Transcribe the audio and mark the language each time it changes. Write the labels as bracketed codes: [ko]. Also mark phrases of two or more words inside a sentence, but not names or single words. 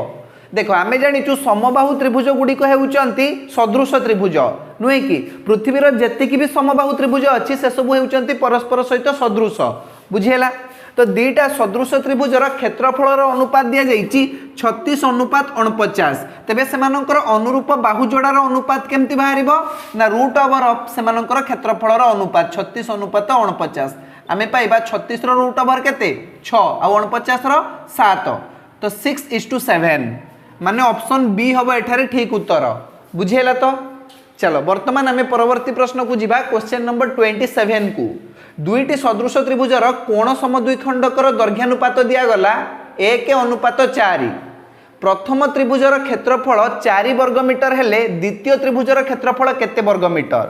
[or] ଦେଖ ଆମେ ଜାଣିଛୁ ସମବାହୁ ତ୍ରିଭୁଜ ଗୁଡ଼ିକ ହେଉଛନ୍ତି ସଦୃଶ ତ୍ରିଭୁଜ ନୁହେଁ କି ପୃଥିବୀର ଯେତିକି ବି ସମବାହୁ ତ୍ରିଭୁଜ ଅଛି ସେ ସବୁ ହେଉଛନ୍ତି ପରସ୍ପର ସହିତ ସଦୃଶ ବୁଝିଲ। ତ ଦିଟା ସଦୃଶ ତ୍ରିଭୁଜର କ୍ଷେତ୍ରଫଳର ଅନୁପାତ ଦିଆ ଯାଇଛି 36 ଅନୁପାତ 49 ତେବେ ସେମାନଙ୍କର ଅନୁରୂପ ବାହୁ ଯୋଡ଼ାର ଅନୁପାତ କେମିତି ବାହାରିବ ନା [en] root over of [or] ସେମାନଙ୍କର କ୍ଷେତ୍ରଫଳର ଅନୁପାତ 36 ଅନୁପାତ 49 ଆମେ ପାଇବା 36 ର [en] root over [or] କେତେ 6 ଆ 49 ର 7 ତ 6:7 ମାନେ [en] option B [or] ହେବ ଏଠାରେ ଠିକ୍ ଉତ୍ତର ବୁଝିଲ। ତ ଚାଲ ବର୍ତ୍ତମାନ ଆମେ ପରବର୍ତ୍ତୀ ପ୍ରଶ୍ନ କୁ ଯିବା [en] question number 27 [or] କୁ ଦୁଇଟି ସଦୃଶ ତ୍ରିଭୁଜର କୋଣ ସମଦ୍ୱିଖଣ୍ଡକର ଦୈର୍ଘ୍ୟାନୁପାତ ଦିଆ ଗଲା 1 ଅନୁପାତ 4 ପ୍ରଥମ ତ୍ରିଭୁଜର କ୍ଷେତ୍ରଫଳ 4 ବର୍ଗମିଟର ହେଲେ ଦ୍ୱିତୀୟ ତ୍ରିଭୁଜର କ୍ଷେତ୍ରଫଳ କେତେ ବର୍ଗମିଟର।